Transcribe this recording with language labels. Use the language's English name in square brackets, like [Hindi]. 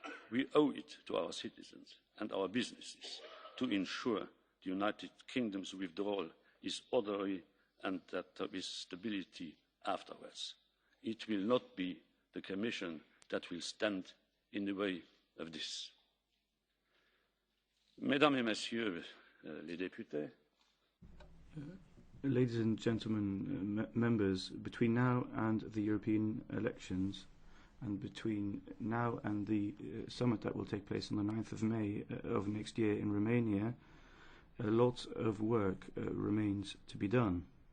[English] We owe it to our citizens and our businesses to ensure the United Kingdom's withdrawal is orderly and that there is stability afterwards. It will not be the Commission that will stand in the way of this. [French] Mesdames et Messieurs les députés, [English] Ladies and gentlemen, members, between now and the European elections and between now and the summit that will take place on the 9th of May of next year in Romania, a lot of work remains to be done.